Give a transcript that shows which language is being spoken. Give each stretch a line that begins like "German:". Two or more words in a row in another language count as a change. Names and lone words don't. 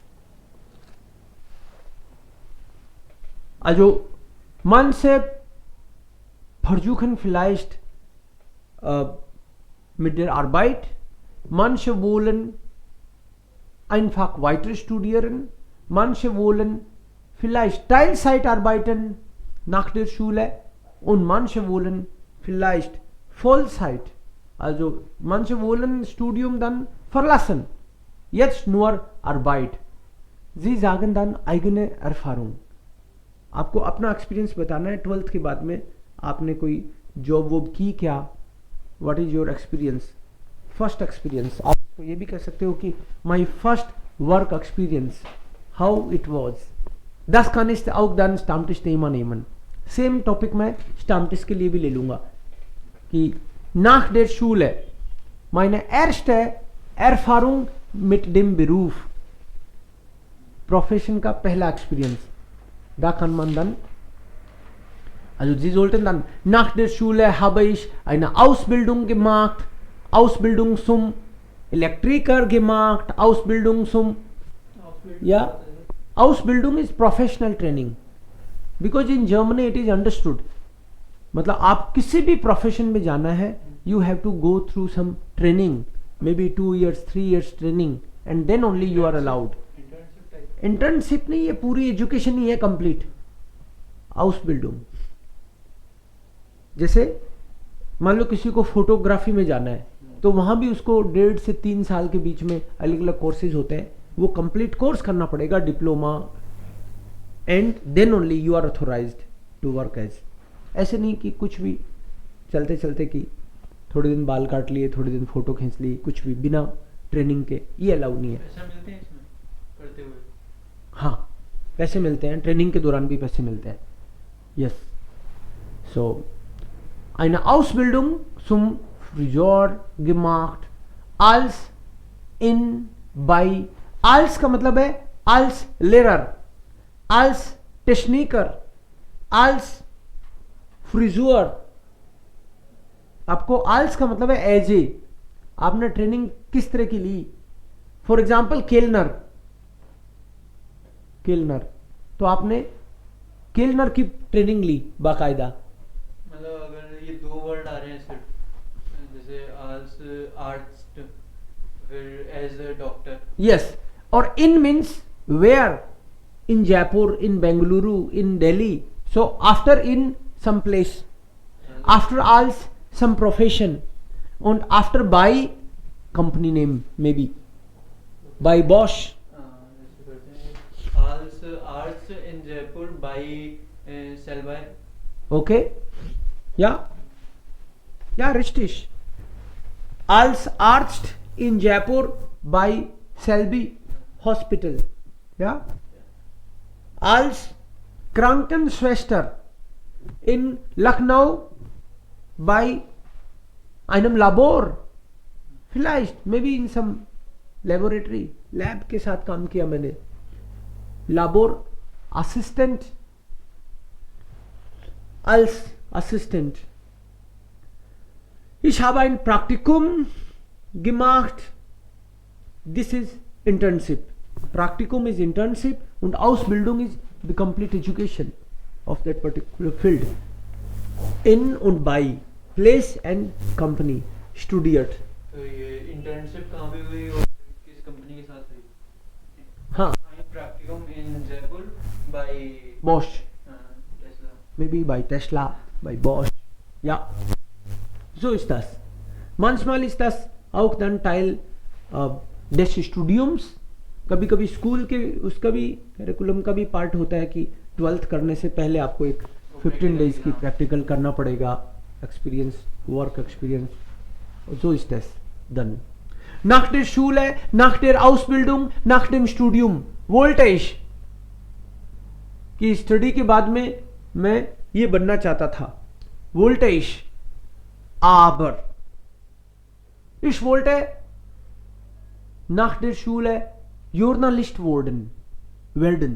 German: Also manche versuchen vielleicht mit der Arbeit, manche wollen einfach weiter studieren, manche wollen vielleicht Teilzeit arbeiten nach der Schule. und manche wollen vielleicht Vollzeit, also manche wollen Studium dann verlassen, jetzt nur Arbeit. Sie sagen dann eigene Erfahrung.
Hindi: आपको अपना एक्सपीरियंस बताना है 12th के बाद में आपने कोई जॉब वॉब की क्या,
English: what is your experience, first experience.
Hindi: आप तो ये भी कह सकते हो कि
English: my first work experience how it was.
German: Das kann ich auch dann Stammtischthema nehmen.
Hindi: सेम टॉपिक मैं स्टामटिस के लिए भी ले लूंगा कि
German: nach der Schule meine erste Erfahrung mit dem Beruf,
Hindi: Profession का पहला एक्सपीरियंस.
German: Da kann man dann, also Sie sollten dann nach der Schule habe ich eine Ausbildung gemacht, Ausbildung zum Elektriker gemacht, Ausbildung zum, ja, Ausbildung
English: is professional training because in Germany it is understood.
Hindi: मतलब आप किसी भी प्रोफेशन में जाना है
English: you have to go through some training, maybe 2 years 3 years training and then only you are allowed.
Hindi: इंटर्नशिप नहीं, ये पूरी एजुकेशन ही है कंप्लीट. आउसबिल्डिंग, जैसे मान लो किसी को फोटोग्राफी में जाना है तो वहां भी उसको 1.5 से 3 साल के बीच में अलग अलग कोर्सेज होते हैं, वो कंप्लीट कोर्स करना पड़ेगा, डिप्लोमा,
English: and then only you are authorized to work as.
Hindi: ऐसे नहीं कि कुछ भी चलते चलते कि थोड़े दिन बाल काट लिए, थोड़े दिन फोटो खींच ली, कुछ भी बिना ट्रेनिंग के, ये अलाउ नहीं है. पैसा मिलते हैं इसमें करते हुए? हाँ, पैसे मिलते हैं, ट्रेनिंग के दौरान भी पैसे मिलते हैं.
English: yes. so
German: eine Ausbildung zum Friseur gemacht als in bei, als
Hindi: का मतलब है
German: als Lehrer, als Techniker, als Friseur.
Hindi: आपको als का मतलब है
English: as a.
Hindi: आपने ट्रेनिंग किस तरह की ली?
English: for example
Hindi: केलनर, केलनर, तो आपने केलनर की ट्रेनिंग ली बाकायदा. मतलब अगर ये 2 वर्ड आ रहे हैं सिर्फ, जैसे आज आर्टिस्ट, फिर
English: as a doctor. यस. और in means where, in Jaipur, in Bengaluru, in Delhi. so after in some place, after आल्स some profession, and after by company name maybe by Bosch.
German: Also arts in Jaipur by Selby.
English: Okay, yeah,
German: richtig. Als Arzt in Jaipur by Selby Hospital. Yeah. Als Krankenschwester in Lucknow by einem Labor, vielleicht
English: maybe in some laboratory,
German: lab
Hindi: के साथ काम किया मैंने.
German: Labor Assistant, als Assistent. Ich habe ein Praktikum gemacht.
English: This is internship. Praktikum is internship und Ausbildung is the complete education of that particular field. In und by place and company studied.
Hindi: तो ये इंटर्नशिप कहाँ पे हुई और किस कंपनी के साथ हुई? हाँ.
German: Practicum in Jaipur by Bosch. Tesla. Maybe by Tesla, by Bosch. Ja. So ist das. Manchmal ist das auch dann Teil des Studiums.
Hindi: कभी कभी स्कूल के उसका भी करिकुलम का भी पार्ट होता है कि 12th करने से पहले आपको एक 15 डेज की प्रैक्टिकल करना पड़ेगा,
English: experience, work experience.
German: So ist das dann. Nach der Schule, nach der Ausbildung, nach dem Studium wollte ich,
Hindi: कि स्टडी के बाद में मैं ये बनना चाहता था.
German: wollte ich, aber ich wollte nach der Schule Journalist werden.